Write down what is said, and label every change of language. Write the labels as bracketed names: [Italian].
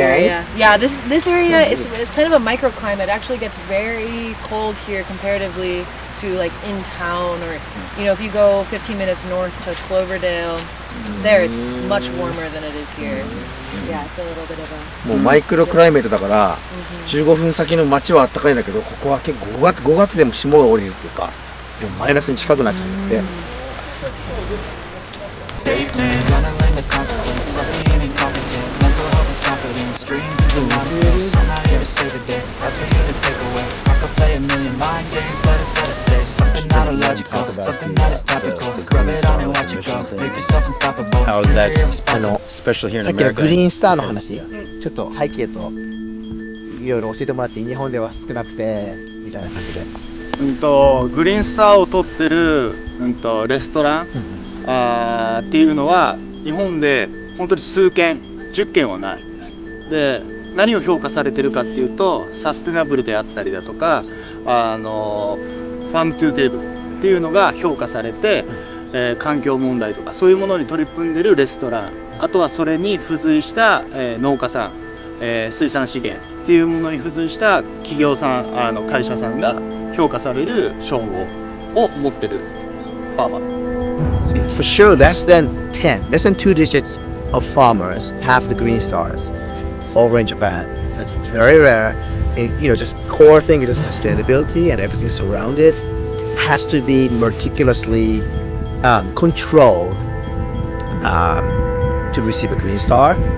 [English] area. Yeah, this area, it's kind of a microclimate. It actually gets very cold here comparatively to like in town, or if you go 15 minutes north to Cloverdale, there it's much warmer than it is here. Yeah, it's a little bit of a [Japanese] もうマイクロクライメートだから15分先の街は暖かいんだけど、ここは結構5月でも霜が降りるっていうか、もうマイナスに近くなっちゃうんで。 [English] Statement, gonna learn the consequence. Some being incompetent. Mental health is confidence. Dreams into modestness. I'm not here to save the day. That's for you to take away. I could play a million mind games, but it's hard to say. Something not illogical, something that is topical. Rub it on and watch it go. Make yourself unstoppable. How is that Irresponsible. special here in [Japanese] さっきの [English] America? [Japanese] グリーンスターの話、ちょっと背景といろいろ教えてもらって、日本では少なくてみたいな感じで。グリーンスターを取ってる、レストラン、っていうのは日本で本当に数軒10軒はないで、何を評価されてるかっていうとサステナブルであったりだとかファームトゥーテーブルっていうのが評価されて、環境問題とかそういうものに取り組んでるレストラン、あとはそれに付随した、農家さん、水産資源っていうものに付随した企業さん、会社さんが評価される称号を持ってるファーマー。 [English] For sure, less than 10, less than 2 digits of farmers have the green stars over in Japan. That's very rare. Just core thing is just sustainability and everything surrounded has to be meticulously controlled to receive a green star.